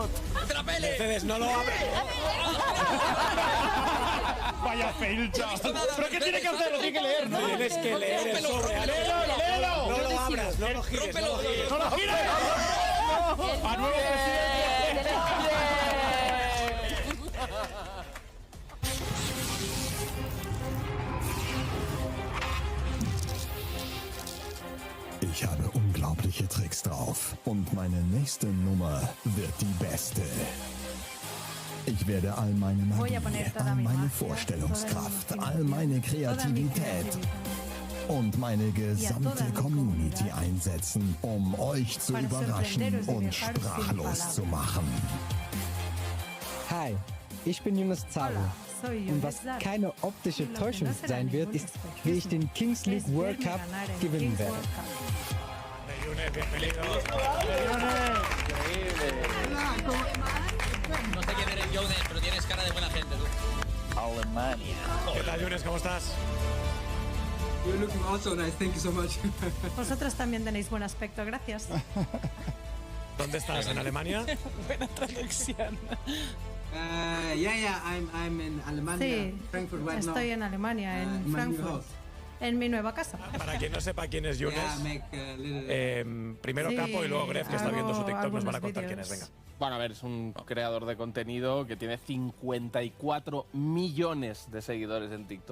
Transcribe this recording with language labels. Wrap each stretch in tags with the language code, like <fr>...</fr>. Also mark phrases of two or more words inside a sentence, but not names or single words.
<es>¡Te la pele! Mercedes, no lo abres. Vaya fail, chaval. ¿Pero qué tiene que hacer? Lo tiene que leer, ¿no? Tienes que leer el sobre. ¡Léelo! No lo abras, no lo gires. ¡No lo gires! ¡A nuevo presidente!</es> <de>Ich habe unglaubliche Tricks drauf und meine nächste Nummer wird die beste. Ich werde all meine Magie, all meine Vorstellungskraft, all meine Kreativität und meine gesamte Community einsetzen, um euch zu überraschen und sprachlos zu machen. Hi, ich bin Yunus Zaru. Und was keine optische Täuschung sein wird, ist, wie ich den Kings League World Cup gewinnen werde.</de> <es>No sé quién eres, Jones, pero tienes cara de buena gente, tú. Alemania. ¿Qué tal, Yunes? ¿Cómo estás?</es> <en>You're looking also nice, thank you so much.</en> <es>Vosotros también tenéis buen aspecto, gracias. ¿Dónde estás? ¿En Alemania? Buena traducción.</es> <en>I'm in Alemania,</en> <es>Sí,</es> <en>Frankfurt right now.</en> <es>estoy en Alemania, en Frankfurt. En mi nueva casa. Para quien no sepa quién es Yunes, primero Sí, Capo y luego Gref, que está viendo su TikTok, nos van a algunos contar vídeos. quién es. Venga. Bueno, a ver, es un creador de contenido que tiene 54 millones de seguidores en TikTok.</es>